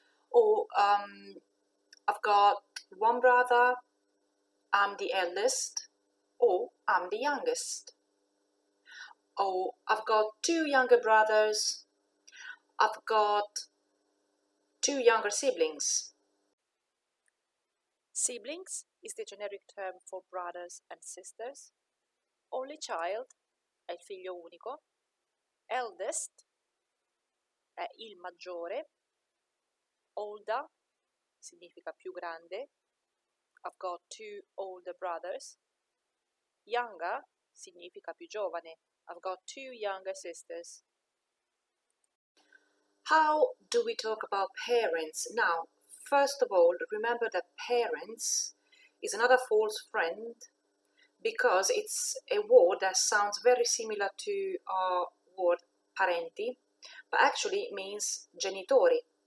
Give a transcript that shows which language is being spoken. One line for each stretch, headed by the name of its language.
English: Or I've got one brother, I'm the eldest, or I'm the youngest. Or I've got two younger brothers, I've got two younger siblings. Siblings is the generic term for brothers and sisters.
Italian: Only child è il figlio unico. Eldest è il maggiore. Older significa più grande.
English: I've got two older brothers.
Italian: Younger significa più giovane.
English: I've got two younger sisters. How do we talk about parents? Now, first of all, remember that parents is another false friend because it's a word that sounds very similar to our word parenti, but actually means genitori.